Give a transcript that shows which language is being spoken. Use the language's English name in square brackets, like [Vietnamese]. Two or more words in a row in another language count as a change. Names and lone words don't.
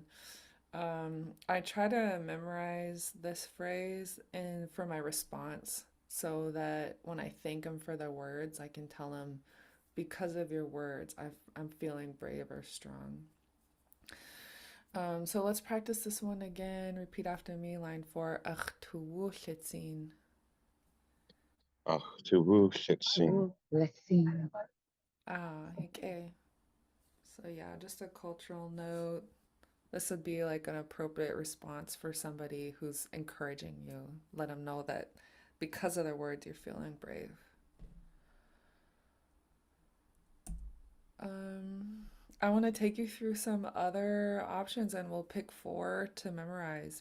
[English] I try to memorize this phrase and for my response so that when I thank them for their words, I can tell them, because of your words, I'm feeling brave or strong. So let's practice this one again. Repeat after me, line 4. [Tlingit] Ach tuwu litzin. Ach, tuwuk shitsin. [English] Okay. So yeah, just a cultural note. This would be like an appropriate response for somebody who's encouraging you. Let them know that because of their words, you're feeling brave. Um, I want to take you through some other options and we'll pick 4 to memorize.